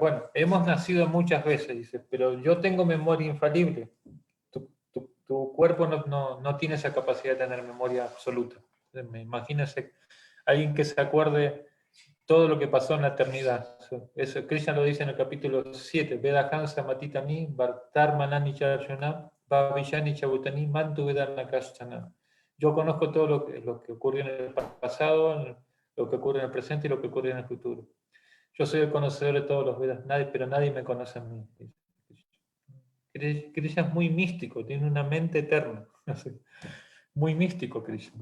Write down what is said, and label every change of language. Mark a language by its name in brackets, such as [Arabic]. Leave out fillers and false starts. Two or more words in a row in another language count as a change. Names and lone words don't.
[Spanish] Bueno, hemos nacido muchas veces, dice, pero yo tengo memoria infalible. Tu cuerpo no tiene esa capacidad de tener memoria absoluta. Imagínense alguien que se acuerde todo lo que pasó en la eternidad. Eso Krishna lo dice en el capítulo 7. [Sanskrit] वेदाहं समतीतानि वर्तमानानि चार्जुन भविष्याणि च भूतानि मां तु वेद न कश्चन. [Spanish] Yo conozco todo lo que ocurrió en el pasado, lo que ocurre en el presente y lo que ocurre en el futuro. Yo soy el conocedor de todos los Vedas, pero nadie me conoce a mí. Krishna es muy místico, tiene una mente eterna. Muy místico Krishna.